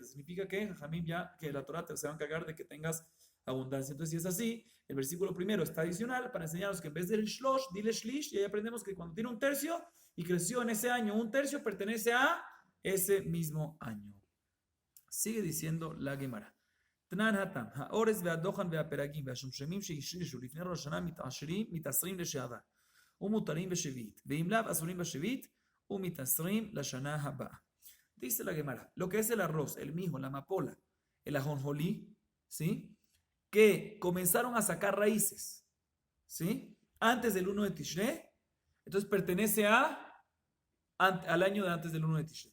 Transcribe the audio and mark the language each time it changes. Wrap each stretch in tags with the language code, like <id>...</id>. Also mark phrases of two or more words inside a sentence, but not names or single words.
<es>Significa que Jamim ya, que la Torah se va a encargar de que tengas abundancia. Entonces, si es así, el versículo primero está adicional para enseñarnos que en vez del shlosh, dile shlish, y ahí aprendemos que cuando tiene un tercio y creció en ese año un tercio, pertenece a ese mismo año. Sigue diciendo la Gemara.</es> <he>תנן התם, האורז והדוחן והפרגים והשומשמים שהשרישו לפני ראש השנה מתעשרים לשעבר ומותרים בשביעית, ואם לאו אסורים בשביעית ומתעשרים לשנה הבאה.</he> <es>Dice la Gemara, lo que es el arroz, el mijo, la amapola, el ajonjolí, ¿sí? Que comenzaron a sacar raíces, ¿sí? Antes del 1 de Tishrei, entonces pertenece al año de antes del 1 de Tishrei.</es>